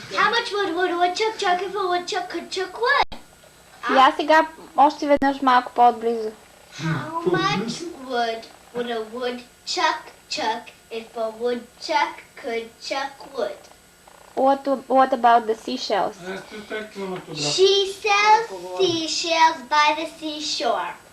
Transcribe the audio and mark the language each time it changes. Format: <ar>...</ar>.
<en>How much would a woodchuck chuck if a woodchuck could chuck wood?</en> <bg>Я сега още веднъж малко по-отблизо.</bg> <en>How much would a woodchuck chuck if a woodchuck could chuck wood? What about the seashells? She sells seashells by the seashore.</en>